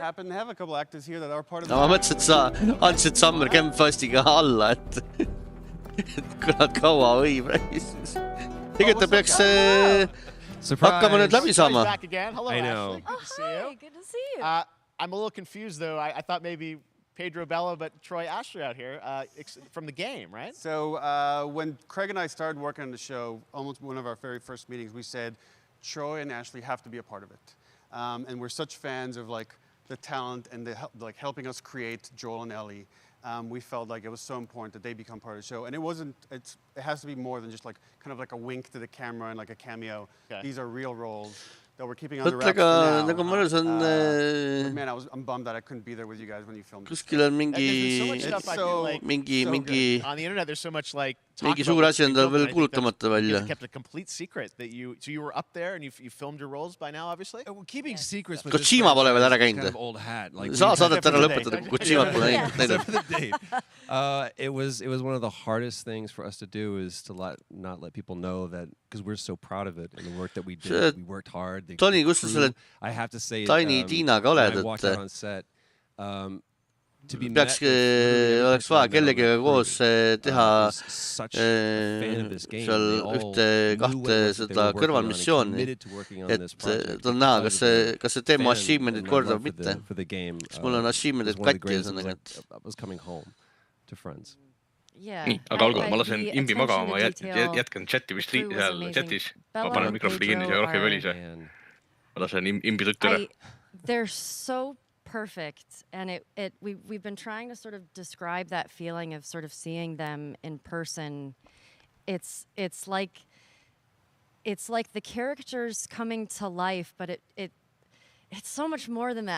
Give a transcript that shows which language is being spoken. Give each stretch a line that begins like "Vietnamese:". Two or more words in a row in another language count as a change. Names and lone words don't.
English: We happen to have a couple actors here that are part of the...
Estonian: Ma mõtlesin, et sa andsid Summer Camp-Fastiga alla, et kui nad kaua võib. Tegelikult ta peaks... hakkama nüüd läbi saama.
English: Hello, I know. Ashley. Good to see you. Good to see you. I'm a little confused, though. I thought maybe Pedro Bella, but Troy Ashley out here from the game, right? So when Craig and I started working on the show, almost one of our very first meetings, we said, Troy and Ashley have to be a part of it. And we're such fans of like the talent and like helping us create Joel and Ellie. We felt like it was so important that they become part of the show. And it has to be more than just like kind of like a wink to the camera and like a cameo. Okay. These are real roles that we're keeping on the wraps for now. Man, I'm bummed that I couldn't be there with you guys when you filmed it.
Estonian: Kuskil on mingi
English: on the internet there's so much like
Estonian: mingi suur asi on tal veel kuulutamata välja.
English: Kept a complete secret that you were up there and you filmed your roles by now obviously. Keeping secrets was
Estonian: Kojima pole veel ära käinud. Saa saadet ära lõpetada, kui Kojimat pole näinud.
English: It was one of the hardest things for us to do is to not let people know that because we're so proud of it and the work that we did. We worked hard.
Estonian: Toni, kus sa selle Taini Tiinaga oled, et oleks vaja kellegagi koos teha seal kahte seda kõrvalmissiooni, et on näha, kas see teema achievement'id kordab mitte. Kas mul on achievement'id katki ühesõnaga, nii, aga olgu, ma lasen imbi magama, ma jätkan chati vist seal chatis. Ma panen mikrofoni kinni ja rohkem välis. Ma lasen imbi tutture.
English: They're so perfect, and we've been trying to sort of describe that feeling of sort of seeing them in person. It's like the characters coming to life, but it's so much more than that.